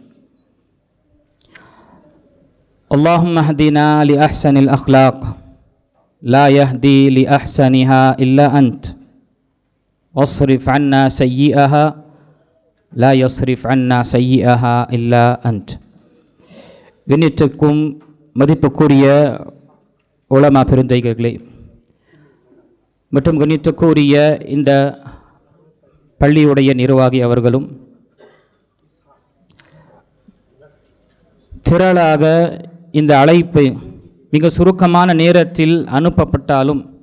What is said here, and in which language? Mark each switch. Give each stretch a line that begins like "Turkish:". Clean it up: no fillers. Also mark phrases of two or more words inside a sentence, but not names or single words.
Arabic: اللهم اهدنا لأحسن الأخلاق لا يهدي لأحسنها إلا أنت واصرف عنا سيئها لا يصرف عنا سيئها إلا أنت.
Tamil: கண்ணியத்துக்கும் மதிப்புக்குரிய உலமா பெருந்தைகளே மற்றும் கண்ணியத்துக்குரிய இந்த பள்ளியுடைய நிர்வாகி அவர்களும் திரளாக இந்த அழைப்பு மிக சுருக்கமான நேரத்தில் அனுப்பப்பட்டாலும்